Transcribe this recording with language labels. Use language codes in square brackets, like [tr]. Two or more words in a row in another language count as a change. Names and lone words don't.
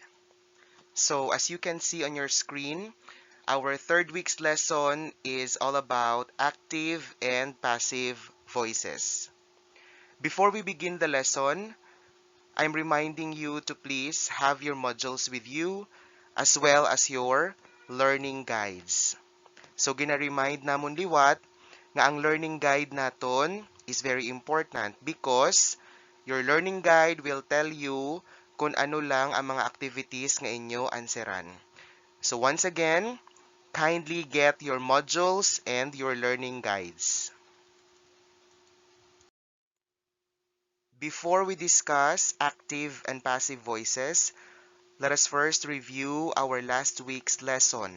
[en] So as you can see on your screen, our third week's lesson is all about active and passive voices. Before we begin the lesson, I'm reminding you to please have your modules with you as well as your learning guides. So [hil] gina-remind namon liwat nga ang [en] learning guide naton is very important because your learning guide will tell you [hil] kung ano lang ang mga [en] activities [hil] nga inyo answeran. [en] So once again, kindly get your modules and your learning guides. Before we discuss active and passive voices, let us first review our last week's lesson.